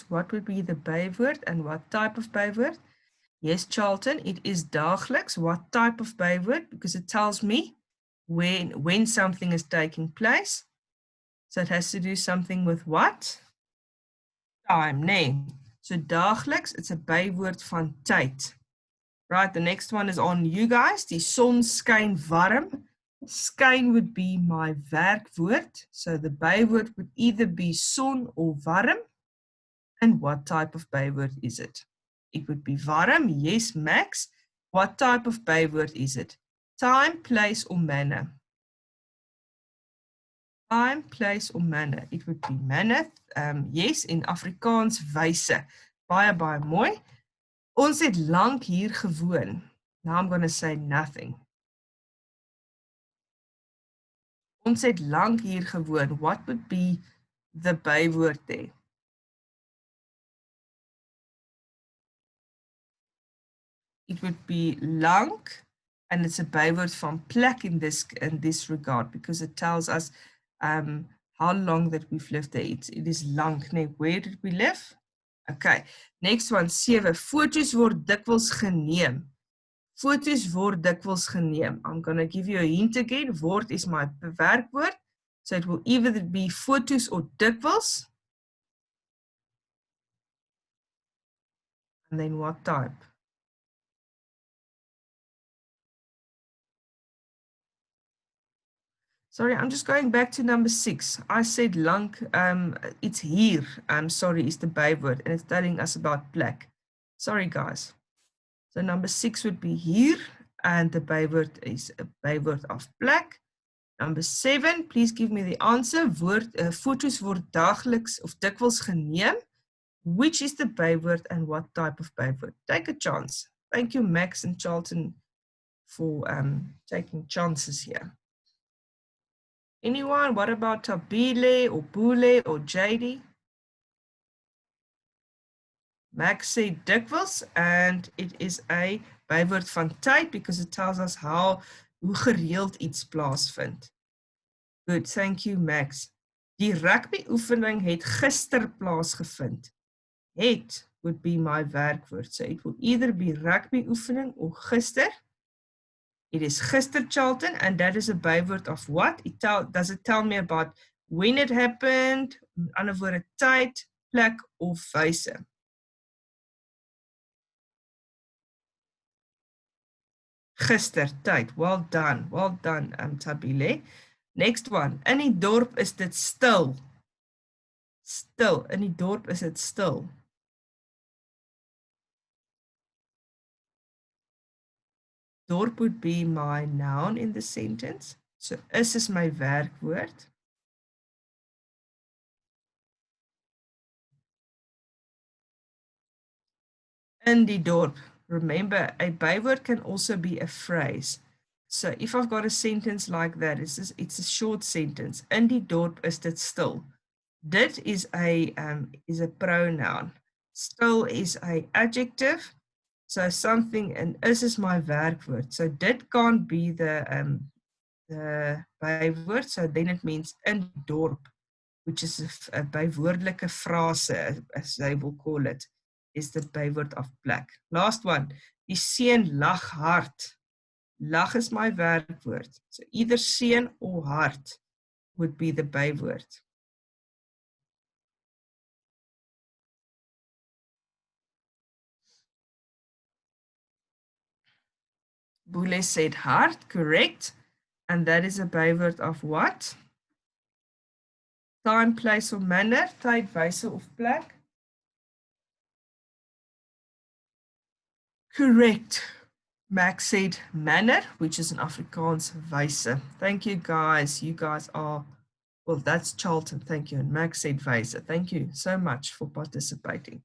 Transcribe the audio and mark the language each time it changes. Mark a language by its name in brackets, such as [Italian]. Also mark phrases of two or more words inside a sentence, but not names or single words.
[English] What would be the byword and what type of byword? Yes, Charlton, it is daagliks. What type of byword? Because it tells me when something is taking place. So it has to do something with what? Time, name. So daagliks, it's a [Afrikaans] byword van tyd. [English] Right, the next one is on you guys. [Afrikaans] Die son skyn warm. [English] Skyn would be my werkwoord. So the byword would either be son or warm. And what type of byword is it? It would be warm. Yes, Max. What type of byword is it? Time, place, or manner? Time, place, or manner? It would be manner. Yes, in Afrikaans wyse. [Afrikaans] Baie, baie mooi. Ons het lank hier gewoon. [English] Now I'm going to say nothing. [Afrikaans] Ons het lank hier gewoon. [English] What would be the byword there? It would be lank, and it's a byword from plek in this regard because it tells us how long that we've lived there. It is lank. Nee, where did we live? Okay, next one, 7. [Afrikaans] Foto's word dikwels geneem. Foto's word dikwels geneem. [English] I'm going to give you a hint again. Word is my werkwoord. So it will either be foto's or dikwels. And then what type? Sorry, I'm just going back to number 6. I said lank, it's here. I'm sorry, is the byword, and it's telling us about plek. Sorry, guys. So number 6 would be here, and the byword is a byword of plek. Number 7, please give me the answer. [Afrikaans] Foto's word daagliks of dikwels geneem. [English] Which is the byword and what type of byword? Take a chance. Thank you, Max and Charlton, for taking chances here. Anyone? What about Tabile or Bule or JD? Max said dikwels, and it is a [Afrikaans] byword van tyd [English] because it tells us [Afrikaans] hoe gereeld iets plaasvind. [English] Good, thank you, Max. [Afrikaans] Die rugby oefening het gister plaasgevind. [English] Het would be my werkwoord. So it will either be [Afrikaans] rugby oefening [English] or gister. It is gister, Charlton, and that is a byword of what? Does it tell me about when it happened, [Afrikaans] ander woorde tyd, plek of wyse? Gister, tyd. [English] Well done, Tabile. Next one. [Afrikaans] In die dorp is dit stil. Stil. In die dorp is dit stil. [English] Dorp would be my noun in the sentence. So is my werkwoord. [Afrikaans] In die dorp. [English] Remember, a byword can also be a phrase. So if I've got a sentence like that, it's a short sentence. [Afrikaans] In die dorp is dit stil. Dit is [English] a pronoun. Stil is a adjective. So something, and is my werkwoord. So dit can't be the byword. So then it means [Afrikaans] in die dorp, [English] which is a [Afrikaans] bywoordelike frase, [English] as they will call it, is the byword of black. Last one, [Afrikaans] die seun lag hard. Lag is my werkwoord. [English] So either seun or hard would be the byword. Boele said hard, correct. And that is a byword of what? Time, place or manner, [Afrikaans] tyd, wyse of plek. [English] Correct. Max said manner, which is an Afrikaans wyse. Thank you guys. You guys are, well, that's Charlton. Thank you. And Max said wyse. Thank you so much for participating.